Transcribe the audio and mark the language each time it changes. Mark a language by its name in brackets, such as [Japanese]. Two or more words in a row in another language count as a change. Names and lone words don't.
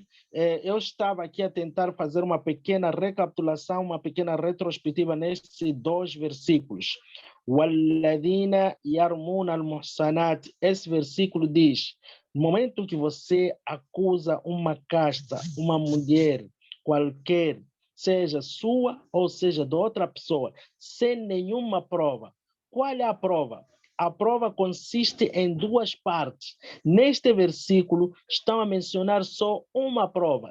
[Portuguese] Eu estava aqui a tentar fazer uma pequena recapitulação, uma pequena retrospectiva nestes 2 versículos. [Arabic] وَالَّذِينَ يَرْمُونَ الْمُحْصَنَاتِ. [Portuguese] Esse versículo diz, no momento que você acusa uma casta, uma mulher qualquer, seja sua ou seja de outra pessoa, sem nenhuma prova. Qual é a prova? A prova consiste em 2 partes. Neste versículo, estão a mencionar só uma prova.